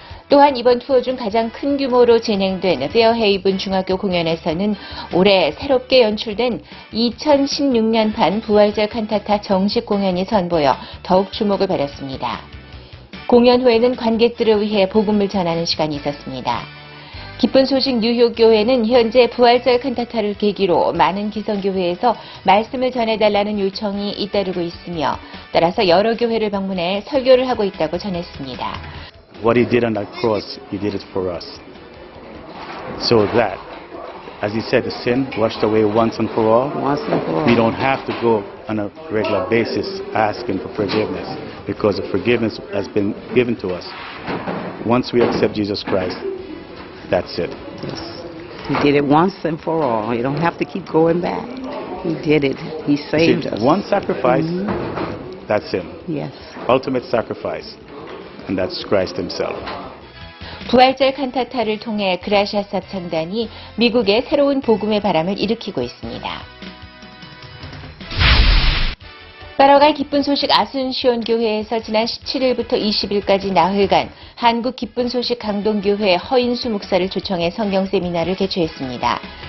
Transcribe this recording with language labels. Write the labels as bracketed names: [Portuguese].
[Korean] 또한 이번 투어 중 가장 큰 규모로 진행된 페어헤이븐 중학교 공연에서는 올해 새롭게 연출된 2016년판 부활절 칸타타 정식 공연이 선보여 더욱 주목을 받았습니다. 공연 후에는 관객들을 위해 복음을 전하는 시간이 있었습니다. 기쁜 소식 뉴욕교회는 현재 부활절 칸타타를 계기로 많은 기성교회에서 말씀을 전해달라는 요청이 잇따르고 있으며 따라서 여러 교회를 방문해 설교를 하고 있다고 전했습니다. [English] What he did on that cross, he did it for us. So that, as he said, the sin washed away once and for all. Once and for all. We don't have to go on a regular basis asking for forgiveness because the forgiveness has been given to us. Once we accept Jesus Christ, that's it. Yes. He did it once and for all. You don't have to keep going back. He did it. He saved See, us. one sacrifice, that's him. Yes. Ultimate sacrifice, and that's Christ himself. [Korean] 부활절 칸타타를 통해 그라시아스 합창단이 미국의 새로운 복음의 바람을 일으키고 있습니다. 따라갈 기쁜 소식 아순시온 교회에서 지난 17일부터 20일까지 나흘간 한국 기쁜 소식 강동교회 허인수 목사를 초청해 성경 세미나를 개최했습니다.